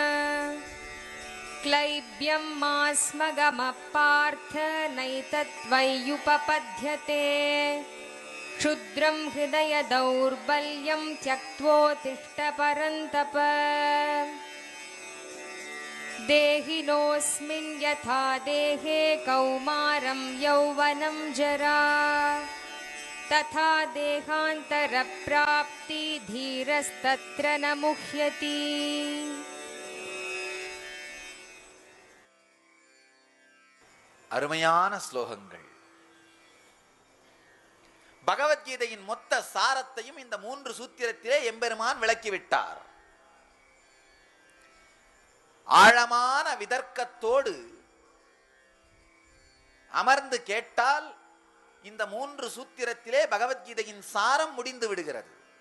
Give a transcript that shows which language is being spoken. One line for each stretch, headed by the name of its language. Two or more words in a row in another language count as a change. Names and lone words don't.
Sanskrit: क्लैब्यं मास्मगमपार्थ नैतत्त्वय्युपपद्यते क्षुद्रं हृदय दौर्बल्यं त्यक्त्वोत्तिष्ठ परन्तप देहिनोऽस्मिन् यथा देहे कौमारं यौवनं जरा तथा देहान्तरप्राप्ति धीरस्तत्र न मुह्यति।
Tamil: அருமையான ஸ்லோகங்கள். பகவத்கீதையின் மொத்த சாரத்தையும் இந்த 3 சூத்திரத்திலே எம்பெருமான் விளக்கிவிட்டார். ஆழமான விதர்க்கத்தோடு அமர்ந்து கேட்டால் இந்த 3 சூத்திரத்திலே பகவத்கீதையின் சாரம் முடிந்து விடுகிறது.